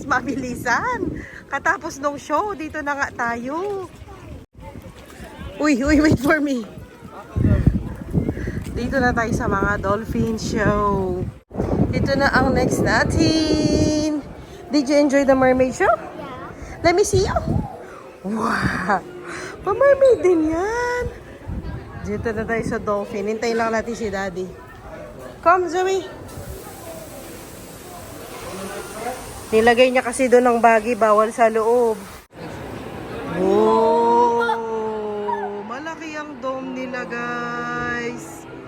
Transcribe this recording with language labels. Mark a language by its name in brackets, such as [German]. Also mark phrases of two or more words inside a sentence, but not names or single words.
[Filipino] Mabilisan. Katapos ng show, dito na nga tayo. Uy, [English] wait for me. [Filipino] Dito na tayo sa mga [English] dolphin show. [Filipino] Dito na ang next natin. [English] Did you enjoy the mermaid show? Yeah. Let me see you. Wow. [Filipino] Pa-mermaid din yan. Dito na tayo sa dolphin. Hintayin lang natin si Daddy. [English] Come, Zoe. [Filipino] Nilagay niya kasi doon ang bagay, bawal sa loob. Oh, malaki ang dome nila, guys.